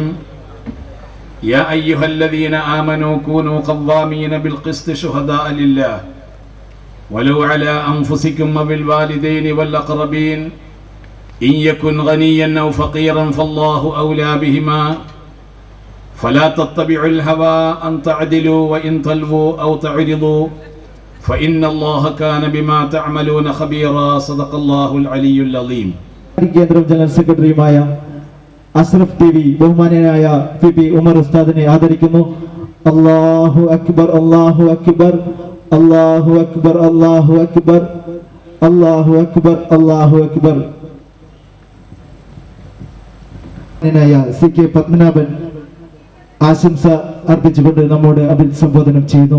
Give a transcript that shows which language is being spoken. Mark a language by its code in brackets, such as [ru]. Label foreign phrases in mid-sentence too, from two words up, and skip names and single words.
[ar] يا أيها الذين آمنوا كونوا قوامين بالقسط شهداء لله ولو على أنفسكم وبالوالدين والأقربين إن يكن غنيا أو فقيرا فالله أولى بهما فلا تتبعوا الهوى أن تعدلوا وإن تلووا أو تعرضوا فإن الله كان بما تعملون خبيرا. صدق الله العلي العظيم. [ml] കേന്ദ്രം ജനറൽ സെക്രട്ടറിയുമായ അഷ്റഫ് ടിവി ബഹുമാന്യനായ പി ഉമർ ഉസ്താദിനെ ആദരിക്കുന്നു. [ar] الله أكبر، الله أكبر، الله أكبر، الله أكبر، الله أكبر، الله أكبر. [ml] CK പത്മനാഭൻ ആശംസ അർപ്പിച്ചുകൊണ്ട് നമ്മോട് അഭിസംബോധനം ചെയ്യുന്നു.